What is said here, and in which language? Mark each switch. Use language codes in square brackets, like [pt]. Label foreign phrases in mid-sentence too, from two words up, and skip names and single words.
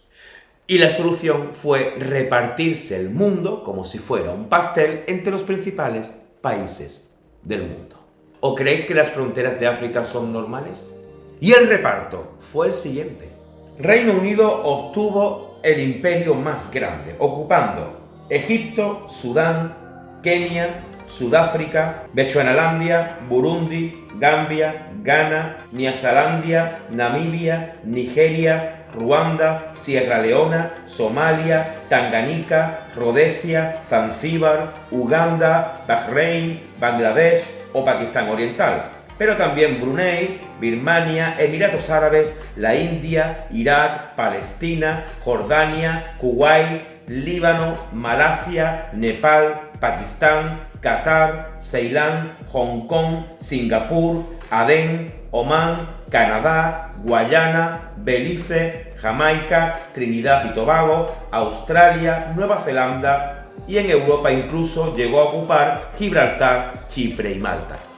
[es] Y la solución fue repartirse el mundo como si fuera un pastel entre los principales países del mundo. ¿O creéis que las fronteras de África son normales? Y el reparto fue el siguiente. Reino Unido obtuvo el imperio más grande, ocupando Egipto, Sudán, Kenia, Sudáfrica, Bechuanalandia, Burundi, Gambia, Ghana, Nyasalandia, Namibia, Nigeria, Ruanda, Sierra Leona, Somalia, Tanganica, Rodesia, Zanzíbar, Uganda, Bahrein, Bangladesh o Pakistán Oriental, pero también Brunei, Birmania, Emiratos Árabes, la India, Irak, Palestina, Jordania, Kuwait, Líbano, Malasia, Nepal, Pakistán, Qatar, Ceilán, Hong Kong, Singapur, Adén, Omán, Canadá, Guayana, Belice, Jamaica, Trinidad y Tobago, Australia, Nueva Zelanda y en Europa incluso llegó a ocupar Gibraltar, Chipre y Malta.